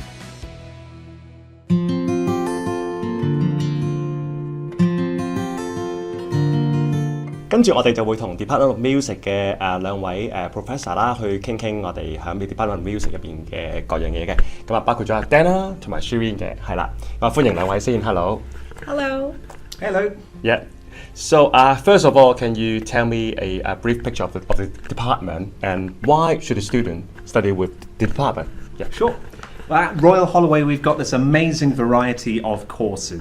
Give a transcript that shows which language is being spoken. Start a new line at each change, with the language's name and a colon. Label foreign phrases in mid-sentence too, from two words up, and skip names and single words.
Cantonese: 跟住我哋就會同 Department of Music 嘅兩位professor 啦，去傾傾我哋喺 Department of Music 入邊嘅各樣嘢嘅。咁啊，包括咗阿 Dan 啦，同埋 Shirin 嘅，係啦。咁啊，歡迎兩位先 ，
English: Hello。Hello. Yeah. So first of all, can you tell me a brief picture of the department and why should a student study with the department? Yeah, sure. Well, at Royal Holloway, we've got this amazing variety of courses.